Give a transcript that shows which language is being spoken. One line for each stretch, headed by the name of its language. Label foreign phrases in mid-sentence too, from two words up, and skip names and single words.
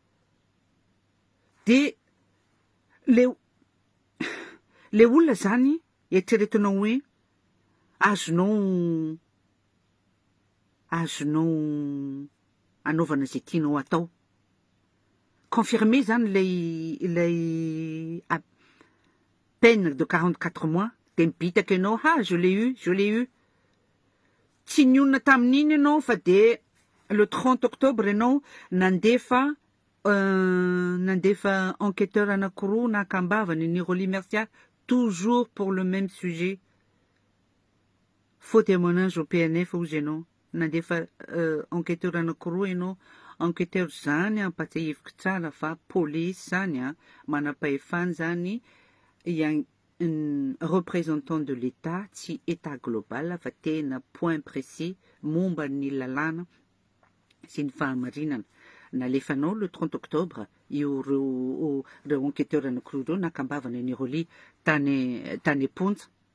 Malagasy: de le olona zany eritreretinao hoe azonao anaovana zay tianao atao confirmé zany ilay
French: peine de 44 mois
Malagasy: de mibitaka ianao
French: je l'ai eu
Malagasy: tsy nionina tamin'iny ianao fa de le 30 octobre ianao nandefa enquêteur anakiroa nakambavany ny Roly Mercia
French: toujours pour le même sujet faux témoignage au PNF
Malagasy: ozy ianao nandefa enquêteur anakiroa ianao enquêteur zany ampatsaheviko tsara fa police zany manam-pahefana zany
French: représentant de l'État
Malagasy: tsy
French: état global
Malagasy: fa tena
French: point précis
Malagasy: momba ny lalàna sy ny fahamarinana nalefanao le 30 octobre io reo enquêteur anakiroa reo nakambavana ny Roly tany Ponja